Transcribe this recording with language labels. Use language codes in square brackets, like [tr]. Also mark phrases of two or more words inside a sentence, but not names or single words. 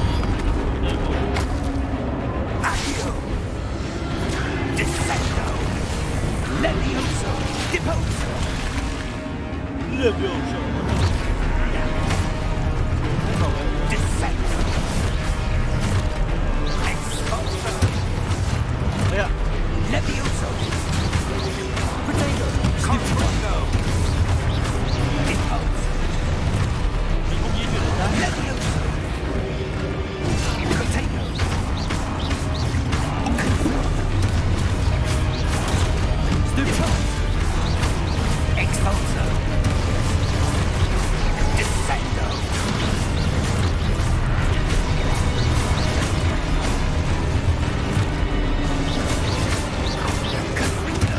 [la] Accio! Descendo! Levioso! Deposo! Levioso! Descendo! Expulso! [vi] Đấy ạ. [la] Levioso! Potato! Confundo! Deposo! [vi] Mình không di chuyển được ra. [la] Levioso! Potato! Deposo! Expulso! Descendo! Confundo!